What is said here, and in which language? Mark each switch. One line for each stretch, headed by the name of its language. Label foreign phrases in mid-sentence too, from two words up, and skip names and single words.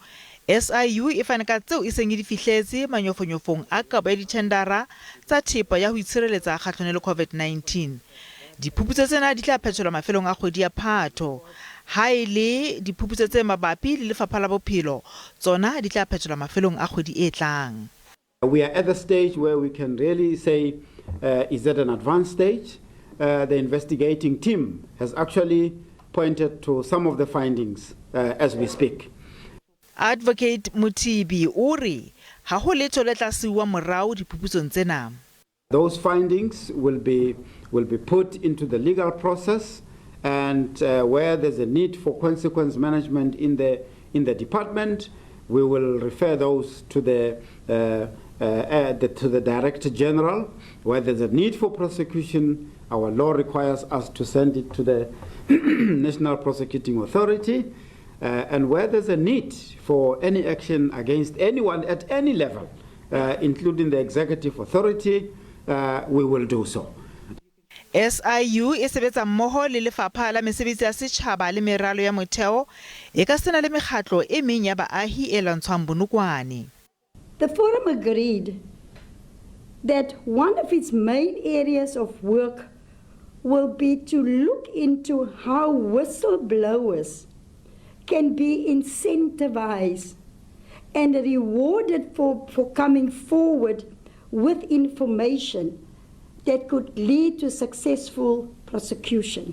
Southern Sotho: SIU e fane ka tseo e seng di fihletse manyofonyofong a kabo ya dithendara tsa thepa ya ho itshireletsa kgahlano le COVID-19. Diphuputso tsena di tla phethelwa mafelong a kgwedi ya Phato. Ha ile diphuputso tse mabapi le lefapha la bophelo tsona di tla phethelwa mafelong a kgwedi e tlang.
English: We are at the stage where we can really say, is at an advanced stage. The investigating team has actually pointed to some of the findings as we speak.
Southern Sotho: Advocate Mutibi uri ha ho letho le tla siwa morao diphuputsong tsena.
English: Those findings will be put into the legal process, and where there's a need for consequence management in the department, we will refer those to the Director General. Where there's a need for prosecution, our law requires us to send it to the National Prosecuting Authority. And where there's a need for any action against anyone at any level, including the Executive Authority, we will do so.
Southern Sotho: SIU e sebetsa mmoho le lefapha la mesebetsi ya setjhaba le meralo ya motheo e ka sena le mekgatlo e meng ya baahi e lwantshwang bonokwane.
English: The forum agreed that one of its main areas of work will be to look into how whistleblowers can be incentivized and rewarded for coming forward with information that could lead to successful prosecution.